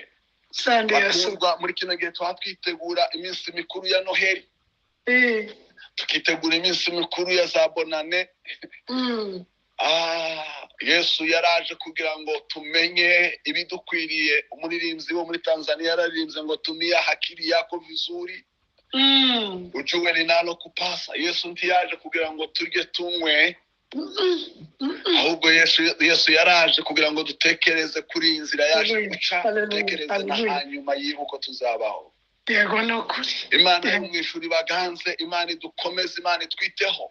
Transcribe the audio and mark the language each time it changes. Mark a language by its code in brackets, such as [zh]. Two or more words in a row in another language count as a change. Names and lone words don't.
[rw] Bakundwa, muri kino gihe twitegura iminsi mikuru ya Noheli, tukitegura iminsi mikuru ya za Bonane. Yesu yaraje kugira ngo tumenye ibidukwiriye. Umuririmbyi wo muri Tanzania yararimbye ngo [sw] tumia hakiri yako vizuri ujue linalo kupasa. [rw] Yesu ntiyaje kugira ngo turye tunywe, ahubwo Yesu yaraje kugira ngo dutekereze kuri inzira yaje guca, dutekereze na hanyuma yibuko tuzabaho. Yego nokuri. Imana yo mwishuri baganze, Imana idukomeze, Imana itwiteho.